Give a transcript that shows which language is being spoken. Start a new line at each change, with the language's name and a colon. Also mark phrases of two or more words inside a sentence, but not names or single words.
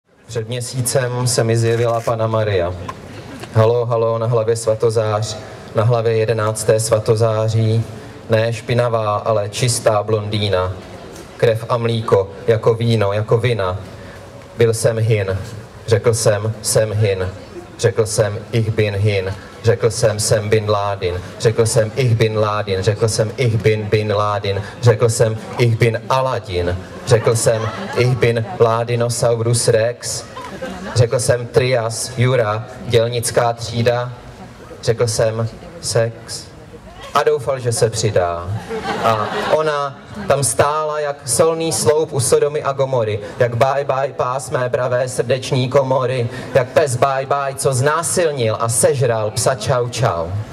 Czech: Před měsícem se mi zjevila Panna Maria. Halo, halo, na hlavě svatozář, na hlavě 11. svatozáří, ne špinavá, ale čistá blondýna. Krev a mlíko, jako víno, jako vina. Byl jsem hin, řekl jsem hin, řekl jsem
German: ich bin hin,
Czech: řekl jsem bin Ládin, řekl jsem
German: ich bin Ládin,
Czech: řekl jsem
German: ich bin Ládin,
Czech: řekl jsem
German: ich bin Aladin,
Czech: řekl jsem
German: ich bin Ládinosaurus Rex,
Czech: řekl jsem Trias, Jura, dělnická třída, řekl jsem sex a doufal, že se přidá. A ona tam stála jak solný sloup u Sodomy a Gomory, jak
English: bye bye
Czech: pás mé pravé srdeční komory, jak pes
English: bye bye,
Czech: co znásilnil a sežral psa čau čau.